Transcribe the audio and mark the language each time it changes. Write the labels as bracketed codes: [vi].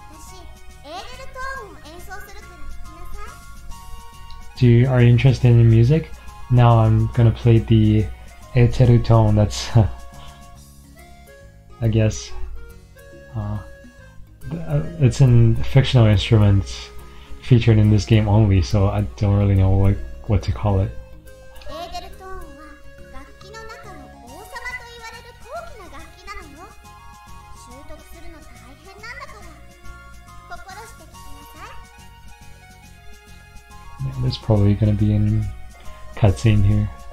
[ja] 私、エールルトーンを演奏するから聞きなさい。 [en] Are you interested in music? Now I'm gonna play the Eterutone, that's I guess it's in fictional instruments featured in this game only, so I don't really know what to call it. [ja] エーデルトーンは楽器の中の王様と言われる高貴な楽器なのよ。習得するの大変なんだから心して聞きなさい。 [en] Yeah, there's probably gonna be a cutscene here.